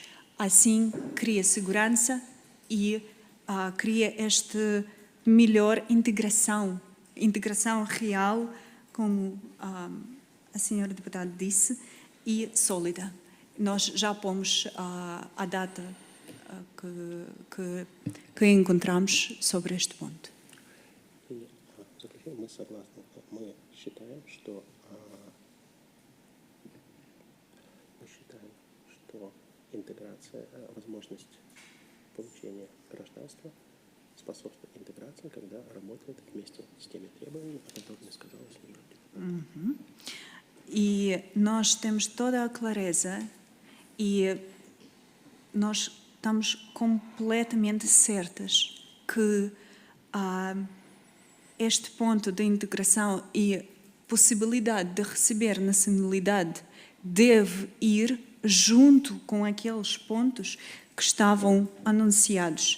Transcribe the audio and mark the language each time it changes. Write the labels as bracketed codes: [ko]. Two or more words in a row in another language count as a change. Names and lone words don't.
[pt] Assim, cria segurança e cria esta melhor integração integração real, como a senhora deputada disse, e sólida. Nós já pomos a data que encontramos sobre este ponto. [ru] Мы согласны. Мы считаем, что интеграция, возможность получения гражданства способствует интеграции, когда работает вместе с теми требованиями, о которых я сказала сегодня. [pt] E nós temos toda a clareza e nós estamos completamente certas que este ponto de integração e possibilidade de receber nacionalidade deve ir junto com aqueles pontos que estavam anunciados.